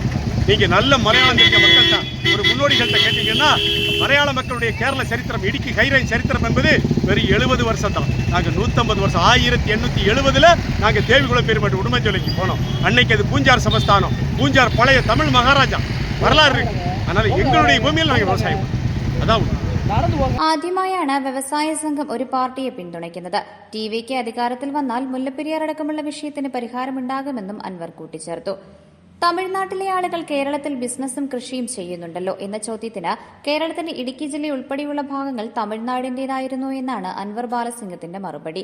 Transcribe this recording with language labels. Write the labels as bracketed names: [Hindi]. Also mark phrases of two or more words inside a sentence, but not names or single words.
[Tamil] நீங்கள் நல்ல மலையாளம் தெரிஞ்ச மக்கள் தான் ஒரு முன்னோடிகள்கிட்ட கேட்டீங்கன்னா, மலையாள மக்களுடைய கேரள சரித்திரம், இடுக்கி கைரேஞ்ச் சரித்திரம் என்பது வெறும் 70 வருஷம் தான். நாங்கள் 150 வருஷம் 1870 நாங்கள் தேவிகுளம் பீர்மேடு உடுமஞ்சோலைக்கு போனோம். அன்னைக்கு அது பூஞ்சார் சமஸ்தானம். பூஞ்சார் பழைய தமிழ் மகாராஜா வரலாறு இருக்கு. அதனால் எங்களுடைய பூமியில் நாங்கள் விவசாயம் அதான். [Malayalam] ആദ്യമായാണ് വ്യവസായ സംഘം ഒരു പാർട്ടിയെ പിന്തുണയ്ക്കുന്നത്. TVK അധികാരത്തിൽ വന്നാൽ മുല്ലപ്പെരിയാർ അടക്കമുള്ള വിഷയത്തിന് പരിഹാരമുണ്ടാകുമെന്നും അൻവർ കൂട്ടിച്ചേർത്തു. തമിഴ്നാട്ടിലെ ആളുകൾ കേരളത്തിൽ ബിസിനസ്സും കൃഷിയും ചെയ്യുന്നുണ്ടല്ലോ എന്ന ചോദ്യത്തിന് കേരളത്തിന്റെ ഇടുക്കി ജില്ല ഉൾപ്പെടെയുള്ള ഭാഗങ്ങൾ തമിഴ്നാടിന്റേതായിരുന്നു എന്നാണ് അൻവർ ബാലസിംഗത്തിന്റെ മറുപടി.